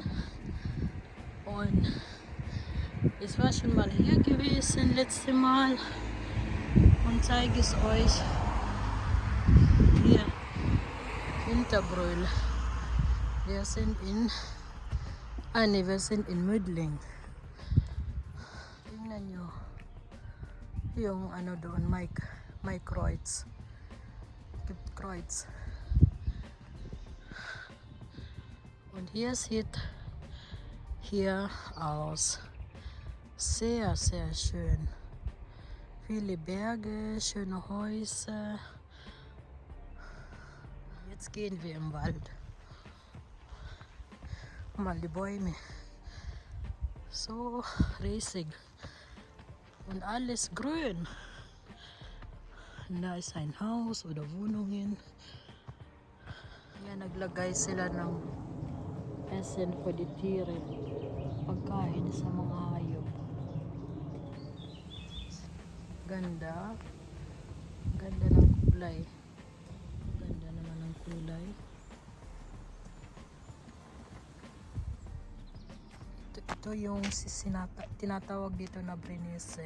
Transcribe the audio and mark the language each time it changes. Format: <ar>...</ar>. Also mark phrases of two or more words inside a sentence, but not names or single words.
<de>Und ich war schon mal hier gewesen letzte Mal und zeige es euch hier. Hinterbrühl. Wir sind in Mödling.</de> <tl>Tingnan nyo. Yung doon, may Kreuz.</tl> <de>Gibt Kreuz. Und hier sieht hier aus. Sehr, sehr schön. Viele Berge, schöne Häuser. Jetzt gehen wir im Wald. Mal die Bäume. So riesig. Und alles grün. Und da ist ein Haus oder Wohnungen.</de> <tl>Yan, naglagay sila ng Essen</tl> <en>for the</en> <tl>Tiere. Pagkain sa mga hayop. Ganda. Ganda ng kulay. Ganda naman ng kulay. Ito yung tinatawag dito na Brennnessel.</tl>